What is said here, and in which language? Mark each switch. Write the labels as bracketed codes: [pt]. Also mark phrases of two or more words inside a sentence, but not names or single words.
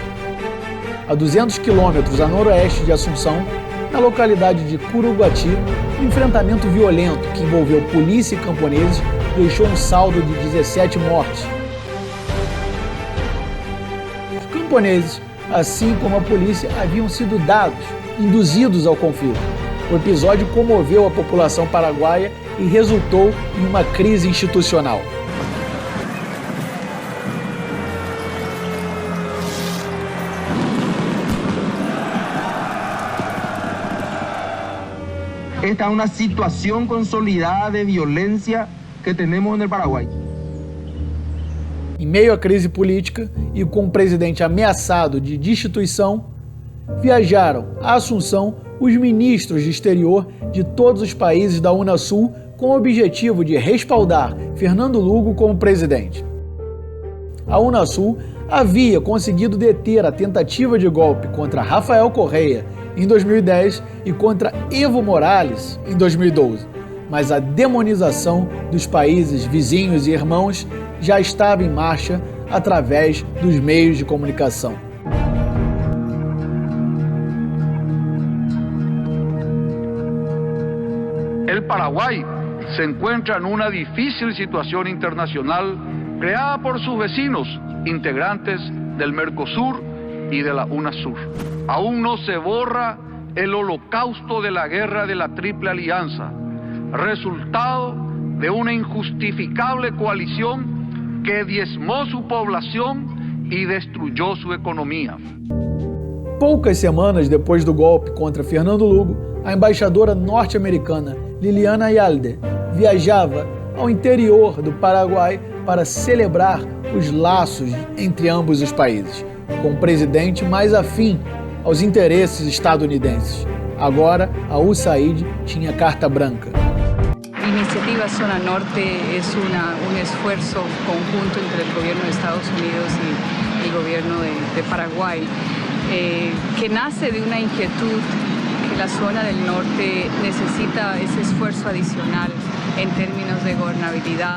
[pt] A 200 quilômetros a noroeste de Assunção, na localidade de Curuguati, um enfrentamento violento que envolveu polícia e camponeses deixou um saldo de 17 mortes. Os camponeses, assim como a polícia, haviam sido induzidos ao conflito. O episódio comoveu a população paraguaia e resultou em uma crise institucional. [es] Esta es una situación consolidada de violencia que tenemos en el Paraguay. [pt] Em meio à crise política e com o presidente ameaçado de destituição, viajaram a Assunção os ministros de exterior de todos os países da Unasul com o objetivo de respaldar Fernando Lugo como presidente. A Unasul havia conseguido deter a tentativa de golpe contra Rafael Correa em 2010 e contra Evo Morales em 2012, mas a demonização dos países vizinhos e irmãos já estava em marcha através dos meios de comunicação. [es] El Paraguay se encuentra en una difícil situación internacional creada por sus vecinos, integrantes del Mercosur y de la UNASUR. Aún no se borra el holocausto de la guerra de la Triple Alianza, resultado de una injustificable coalición que diezmó su población y destruyó su economía. [pt] Poucas semanas depois do golpe contra Fernando Lugo, a embaixadora norte-americana Liliana Ayalde viajava ao interior do Paraguai para celebrar os laços entre ambos os países, com o presidente mais afim aos interesses estadunidenses. Agora, a USAID tinha carta branca. [es] Iniciativa Zona Norte es un esfuerzo conjunto entre el gobierno de Estados Unidos y el gobierno de Paraguay, que nace de una inquietud que la zona del norte necesita ese esfuerzo adicional en términos de gobernabilidad.